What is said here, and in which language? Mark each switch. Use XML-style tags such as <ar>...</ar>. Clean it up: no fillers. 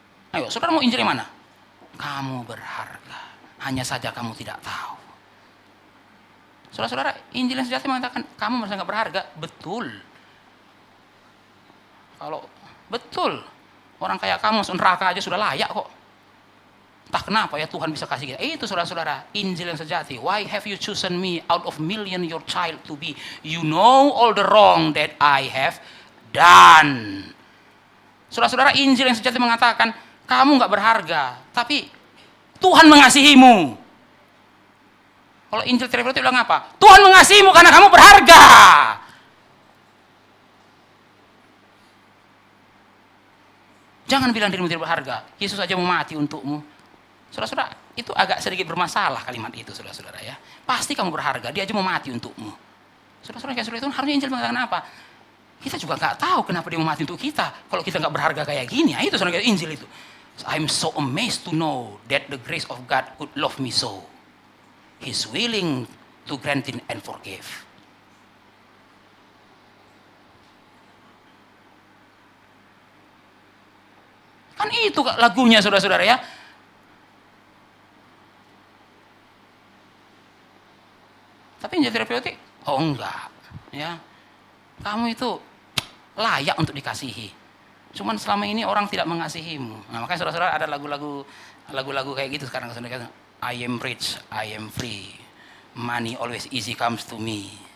<id>Ayo, saudara mau Injil yang mana? Kamu berharga. Hanya saja kamu tidak tahu. Saudara-saudara, Injil yang sejati mengatakan kamu merasa nggak berharga. Betul. Kalau betul, orang kayak kamu masuk neraka aja sudah layak kok. Entah kenapa ya Tuhan bisa kasih kita. Itu saudara-saudara, Injil yang sejati.</id> <en>Why have you chosen me out of million your child to be? You know all the wrong that I have done.</en> <id>Saudara-saudara, Injil yang sejati mengatakan kamu nggak berharga, tapi Tuhan mengasihimu. Kalau Injil terapeutik bilang apa? Tuhan mengasihimu karena kamu berharga. Jangan bilang dirimu tidak berharga. Yesus aja mau mati untukmu. Saudara-saudara, itu agak sedikit bermasalah kalimat itu, saudara-saudara ya. Pasti kamu berharga, dia aja mau mati untukmu. Saudara-saudara, kayak saudara itu harusnya Injil mengatakan apa? Kita juga nggak tahu kenapa dia mau mati untuk kita. Kalau kita nggak berharga kayak gini, itu saudara Injil itu.</id> <en>I'm so amazed to know that the grace of God could love me so. He's willing to grant it and forgive.</en> <id>Kan itu lagunya saudara-saudara ya. Tapi menjadi terapeutik, oh enggak. Ya, kamu itu layak untuk dikasihi. Cuman selama ini orang tidak mengasihimu. Nah, makanya saudara-saudara ada lagu-lagu kayak gitu sekarang.</id> <en>I am rich, I am free, money always easy comes to me.</en>